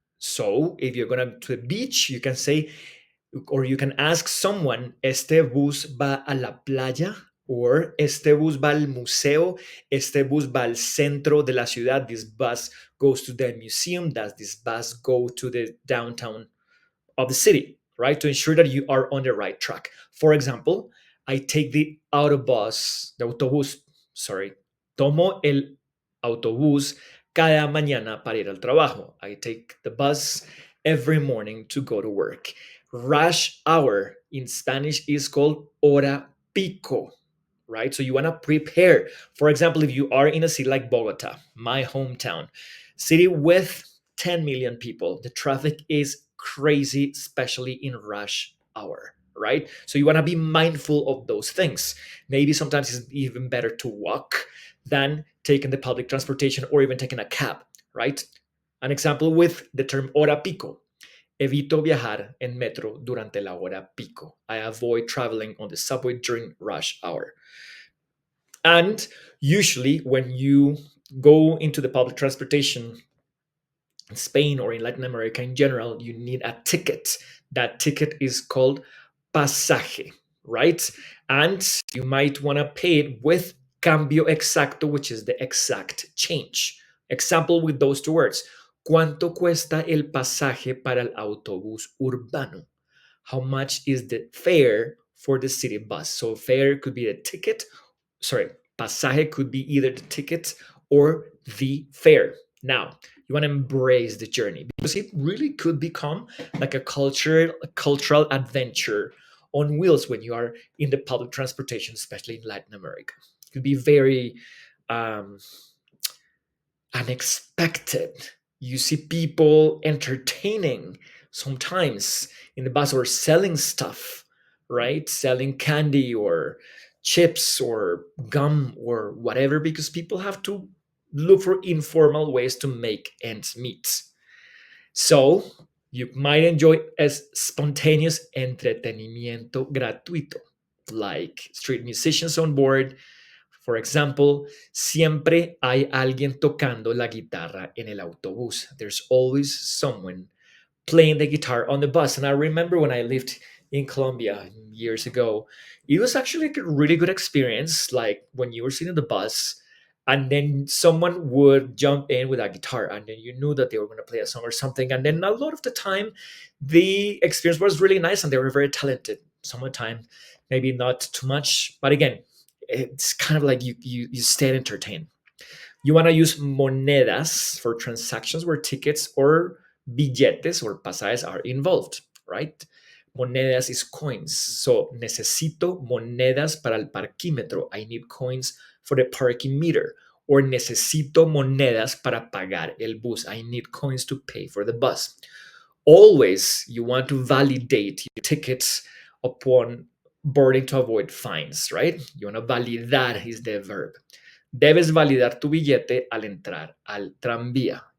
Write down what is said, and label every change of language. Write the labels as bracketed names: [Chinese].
[English] So, if you're going to a beach, you can say, or you can ask someone, [Spanish] este bus va a la playa, [English] or [Spanish] este bus va al museo, este bus va al centro de la ciudad, [English] this bus goes to the museum, does this bus go to the downtown of the city, right? To ensure that you are on the right track. For example, I take the autobús, sorry, [Spanish] tomo el autobús cada mañana para ir al trabajo. [English] I take the bus every morning to go to work. Rush hour in Spanish is called hora pico, right? So you want to prepare. For example, if you are in a city like Bogota, my hometown, city with 10 million people, the traffic is crazy, especially in rush hour, right? So you want to be mindful of those things. Maybe sometimes it's even better to walk than taking the public transportation or even taking a cab, right? An example with the term [Spanish] hora pico. Evito viajar en metro durante la hora pico. [English] I avoid traveling on the subway during rush hour. And usually, when you go into the public transportation in Spain or in Latin America in general, you need a ticket. That ticket is called pasaje, right? And you might want to pay it with cambio exacto, which is the exact change. Example with those two words. [Spanish] ¿Cuánto cuesta el pasaje para el autobús urbano? [English] How much is the fare for the city bus? So fare could be the ticket, sorry, pasaje could be either the ticket or the fare. Now, you want to embrace the journey because it really could become like a cultural adventure on wheels when you are in the public transportation, especially in Latin America. It could be very um, unexpected. You see people entertaining sometimes in the bus or selling stuff, right? Selling candy or chips or gum or whatever, because people have to look for informal ways to make ends meet. So you might enjoy as spontaneous entretenimiento gratuito, like street musicians on board. For example, [Spanish] siempre hay alguien tocando la guitarra en el autobús. [English] There's always someone playing the guitar on the bus. And I remember when I lived in Colombia years ago, it was actually a really good experience. Like when you were sitting in the bus, and then someone would jump in with a guitar, and then you knew that they were going to play a song or something. And then a lot of the time, the experience was really nice, and they were very talented. Some of the time, maybe not too much, but again, it's kind of like you stay entertained. You want to use monedas for transactions where tickets or billetes or pasajes are involved, right? Monedas is coins. [Spanish] So necesito monedas para el parquímetro. [English] I need coins for the parking meter. [Spanish] Or necesito monedas para pagar el bus. [English] I need coins to pay for the bus. Always you want to validate your tickets upon boarding to avoid fines, right? You want to validar is the verb. [Spanish] Debes validar tu billete al entrar al tranvía.